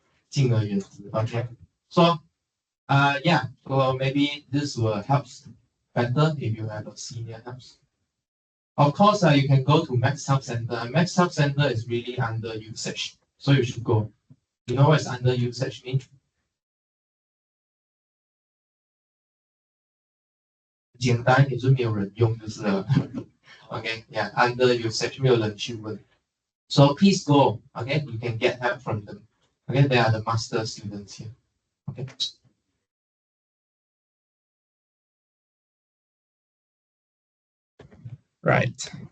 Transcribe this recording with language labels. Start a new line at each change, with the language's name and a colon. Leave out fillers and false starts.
Chinese: 敬而远之.
English: Okay. So, yeah. So maybe this will help better if you have a senior helps. Of course, you can go to Max Help Center. Max Help Center is really under usage, so you should go. You know what is under usage mean?
Chinese: 简单，也就没有人用就是了。
English: Okay, yeah, under usage
Chinese: 没有人去问。
English: So please go. Okay, you can get help from them. Okay, they are the master students here. Okay. Right.